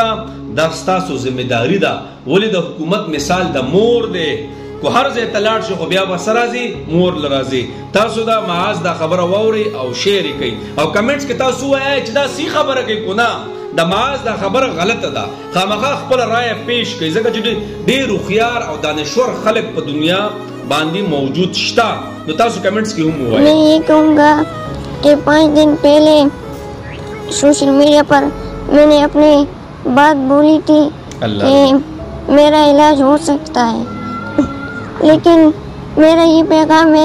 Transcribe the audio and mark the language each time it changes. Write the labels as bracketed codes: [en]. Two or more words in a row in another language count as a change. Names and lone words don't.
[ps] دا ستاسو ذمہداري ده ولې د حکومت مثال د مور دی کو هر ځای ته لاړ شي خو بیا به څه راځي مور له راځي تاسو دا معاذ دا خبره واورئ او شیر یې کوئ او کمنټس کې تاسو وایئ چې دا صحیح خبره کوي کو نه د معاذ دا خبره غلطه ده خامخا خپل رائے پیش کوي ځکه چې ډېر هوښیار او دانشور خلک په دنیا باندې موجود شتا تو تاسو [ur] کمنٹس کی ہوں میں یہ کہوں گا کہ 5 دن پہلے سوشل میڈیا پر میں نے اپنی بات بولی تھی کہ میرا علاج ہو سکتا ہے لیکن میرا یہ پیغام ہے